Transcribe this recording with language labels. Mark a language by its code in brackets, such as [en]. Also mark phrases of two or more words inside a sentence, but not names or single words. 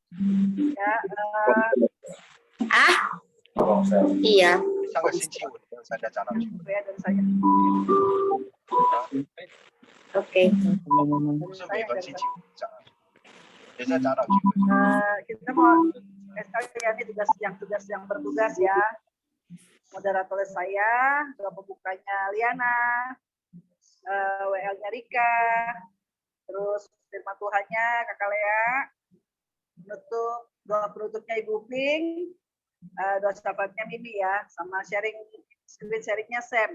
[id] Ya, iya. [zh] 上个星期五你跟参加长老聚会， [id] ya dari saya. [zh] 不 [id] Oke. [zh] 是每个星期五长老聚会，也在长老聚会。 [id] Kita mau sekalian ini tugas yang bertugas ya. Moderator saya, doa pembukanya Liana, WL-nya Rika, terus firman Tuhannya Kakak Lea, doa penutupnya Ibu Ping, doa syafaatnya Mimi ya, sama [en] screen sharingnya [id] Sam.